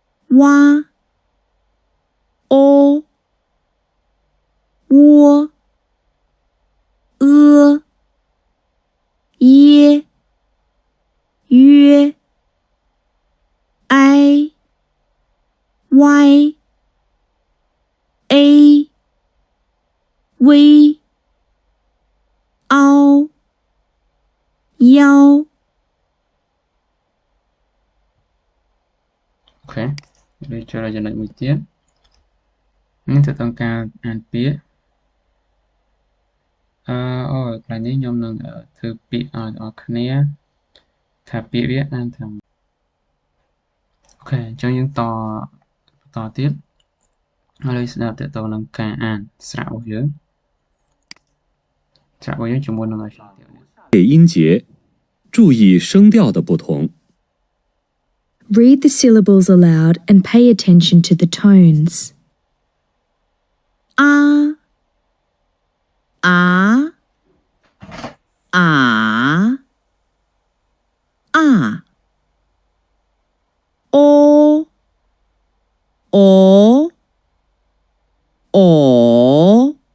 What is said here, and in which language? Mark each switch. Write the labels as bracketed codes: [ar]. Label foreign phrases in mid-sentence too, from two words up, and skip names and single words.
[zh] 蛙哦窝耶约哀歪微凹腰 [vi] ok đây cho ra [km] ចំណុចមួយទៀតនេះទៅតាមការអានពាក្យអូកន្លែងនេះខ្ញុំនឹងធ្វើពាក្យឲ្យអ្នកគ្នាថាពាក្យវាអានថាអូខេអញ្ចឹងយើងបន្តទៀតហើយស្ដាប់តទៅនឹងការអានស្រៈរបស់យើងជាមួយនឹងឲ្យ [zh] 配音节，注意声调的不同。 [en] Read the syllables aloud and pay attention to the tones. [zh] 啊啊啊啊哦哦哦